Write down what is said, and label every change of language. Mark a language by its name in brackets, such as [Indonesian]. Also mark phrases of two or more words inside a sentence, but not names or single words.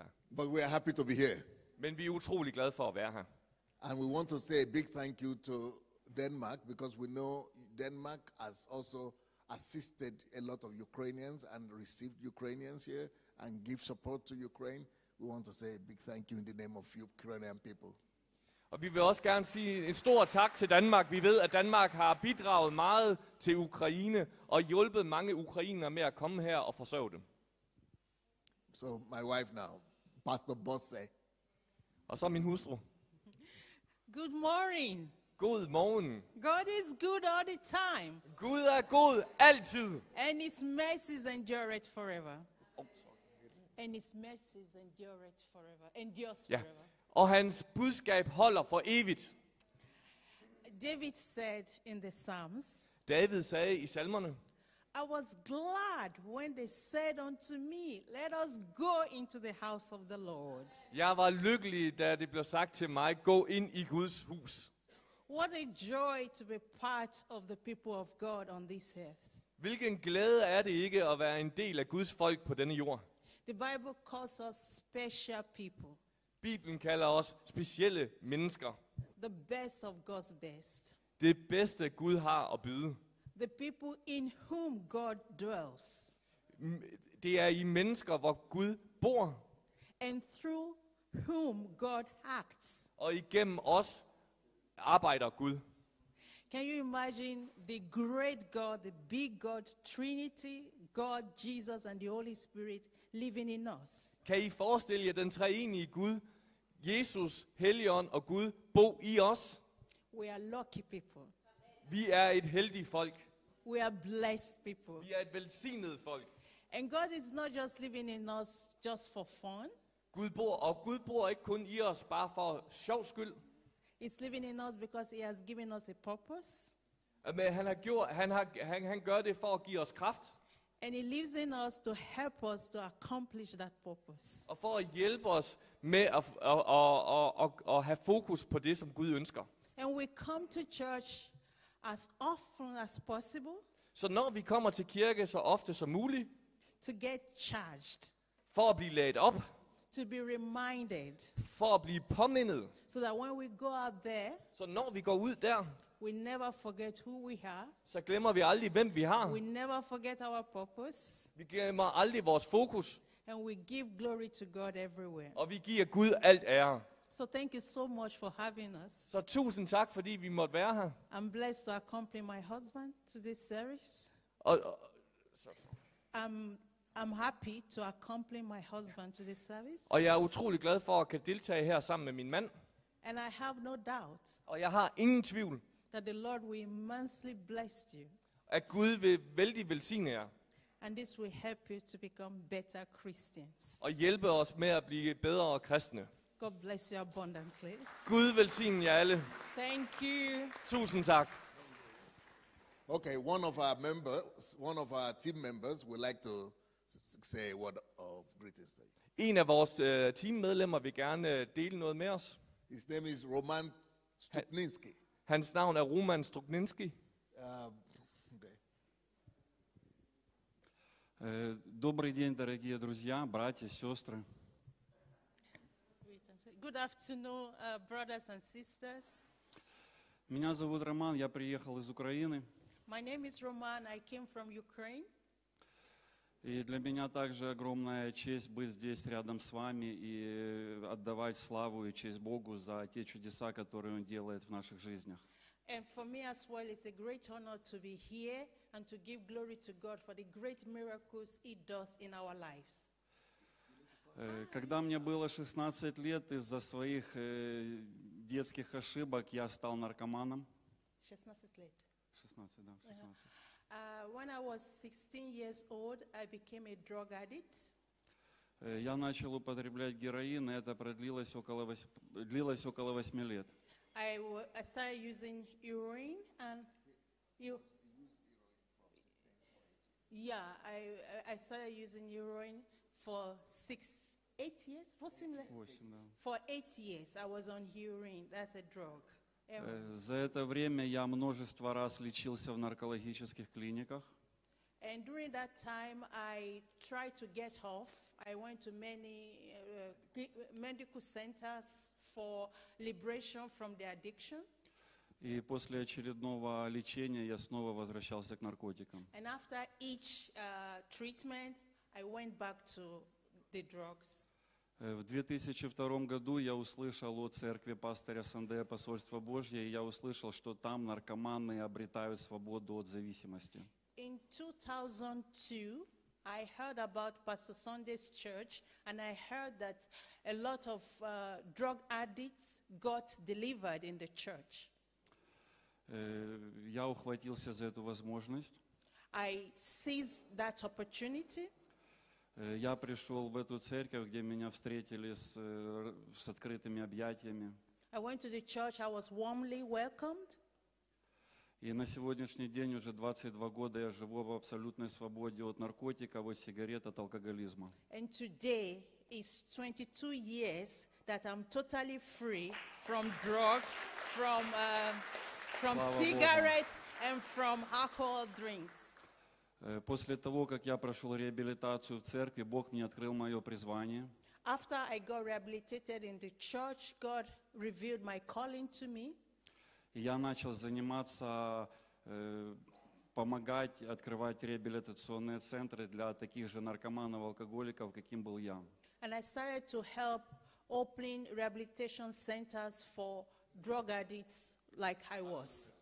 [English] But we are happy to be here. [Danish] Men vi er utrolig glade for at være her. [English] And we want to say a big thank you to Denmark, because we know Denmark has also assisted a lot of Ukrainians and received Ukrainians here and give support to Ukraine. We want to say a big thank you in the name of Ukrainian people. [Danish] Og vi vil også gerne sige en stor tak til Danmark. Vi ved, at Danmark har bidraget meget til Ukraine og hjulpet mange ukrainere med at komme her og forsørge dem. [English] So my wife now, Pastor Bosse. [Danish] Og så min hustru. [English] Good morning. [Danish] God morgen. [English] God is good all the time, [Danish] Gud er god altid. [English] and His mercies endureth forever. And His mercies endures [Danish] Ja. [English] forever. [Danish] Og hans budskab holder for evigt. [English] David said in the Psalms, [Danish] David sagde i salmerne, [English] I was glad when they said unto me, let us go into the house of the Lord. [Danish] jeg var lykkelig, da det blev sagt til mig, gå ind i Guds hus. [English] What a joy to be part of the people of God on this earth. [Danish] Hvilken glæde er det ikke at være en del af Guds folk på denne jord? [English] The Bible calls us special people, [Danish] Bibelen kalder os specielle mennesker. [English] the best of God's best, [Danish] Det bedste Gud har at byde. [English] the people in whom God dwells, [Danish] Det er i mennesker, hvor Gud bor, [English] and through whom God acts. [Danish] og igennem os arbejder Gud. [English] Can you imagine the great God, the big God, Trinity, God, Jesus, and the Holy Spirit living in us? [Danish] Kan I forestille jer den treenige Gud, Jesus, Helligånd og Gud, bo i os? [English] We are lucky people. [Danish] Vi er et heldigt folk. [English] We are blessed people. [Danish] Vi er et velsignet folk. [English] And God is not just living in us just for fun. [Danish] Gud bor ikke kun i os bare for sjov skyld. [English] He's living in us because he has given us a purpose. [Danish] Men han gør det for at give os kraft. [English] And he lives in us to help us to accomplish that purpose. [Danish] Og for at hjælpe os med at have fokus på det, som Gud ønsker. [English] And we come to church as often as possible [Danish] Så når vi kommer til kirke så ofte som muligt, [English] to get charged, [Danish] for at blive ladet op, [English] to be reminded, [Danish] for at blive påmindet, [English] so that when we go out there, [Danish] så når vi går ud der, [English] we never forget who we are. [Danish] så glemmer vi aldrig, hvem vi har. [English] We never forget our purpose. [Danish] Vi glemmer aldrig vores fokus, [English] And we give glory to God everywhere. [Danish] og vi giver Gud alt ære. [English] So thank you so much for having us. [Danish] Så tusind tak, fordi vi måtte være her. [English] I'm blessed to accompany my husband to this series. [Danish] Og [English] I'm happy to accompany my husband to this service. [Danish] jeg er utrolig glad for at kan deltage her sammen med min mand. [English] And I have no doubt [Danish] Og jeg har ingen tvivl, [English] that the Lord will immensely bless you. [Danish] at Gud vil vældig velsigne jer. [English] And this will help you to become better Christians. [Danish] Og hjælpe os med at blive bedre kristne. [English] God bless you abundantly. [Danish] Gud velsigne jer alle. [English] Thank you. [Danish] Tusind tak. [English] Okay, one of our team members would like to say a word of greetings to you. [Danish] En af vores teammedlemmer vil gerne dele noget med os. [English] His name is Roman Stupninski. [Danish] Hans navn er Roman Strukninski. [English] Okay. [Russian] Добрый день, дорогие друзья, братья, сестры. [English] Good afternoon, brothers and sisters. [Russian] Меня зовут Роман, я приехал из Украины. [English] My name is Roman. I came from Ukraine. [Russian] И для меня также огромная честь быть здесь рядом с вами и отдавать славу и честь Богу за те чудеса, которые Он делает в наших жизнях. [English] And for me as well, it's a great honor to be here and to give glory to God for the great miracles He does in our lives. [Russian] Когда мне было 16 лет, из-за своих детских ошибок я стал наркоманом. 16 лет. 16, да, 16. [English] When I was 16 years old, I became a drug addict. [Russian] Я начал употреблять героин, и это длилось около 8 лет. [English] I started using heroin and I started using heroin for 8 years. For 8 years, I was on heroin. That's a drug. [Russian] За это время я множество раз лечился в наркологических клиниках. [English] And during that time, I tried to get off. I went to many medical centers for liberation from the addiction. [Russian] И после очередного лечения я снова возвращался к наркотикам. [English] And after each treatment, I went back to the drugs. [Russian] В 2002 году я услышал о церкви пастыря Сандея Посольства Божье, и я услышал, что там наркоманы обретают свободу от зависимости. [English] In 2002, I heard about Pastor Sunday's church, and I heard that a lot of drug addicts got delivered in the church. [Russian] Я ухватился за эту возможность. [English] I seized that opportunity. [Russian] Я пришел в эту церковь, где меня встретили с открытыми объятиями. [English] I went to the church, I was warmly welcomed. [Russian] И на сегодняшний день уже 22 года я живу в абсолютной свободе от наркотиков, от сигарет, от алкоголизма. [English] And today is 22 years that I'm totally free from drug, from cigarette, and from alcohol drinks. [Russian] После того, как я прошел реабилитацию в церкви, Бог мне открыл мое призвание. [English] After I got rehabilitated in the church, God revealed my calling to me. [Russian] И я начал заниматься, помогать, открывать реабилитационные центры для таких же наркоманов, алкоголиков, каким был я. [English] And I started to help opening rehabilitation centers for drug addicts like I was.